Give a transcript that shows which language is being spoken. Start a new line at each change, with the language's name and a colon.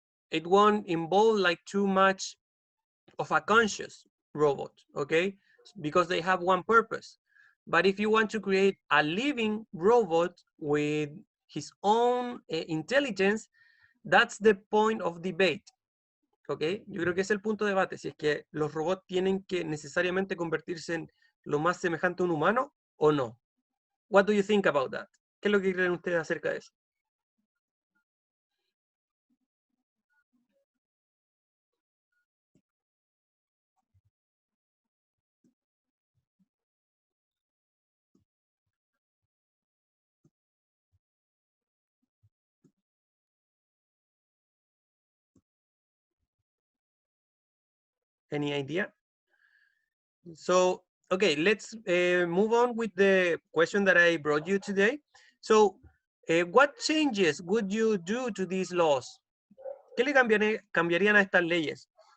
English: It won't involve like too much of a conscious robot, okay? Because they have one purpose. But if you want to create a living robot with his own intelligence, that's the point of debate, okay?
Spanish: Yo creo que es el punto de debate, si es que los robots tienen que necesariamente convertirse en lo más semejante a un humano o no.
English: What do you think about that?
Spanish: ¿Qué es lo que creen ustedes acerca de eso?
English: Any idea? So, okay, let's move on with the question that I brought you today. So, what changes would you do to these laws?
Spanish: ¿Qué le cambiarían a estas leyes?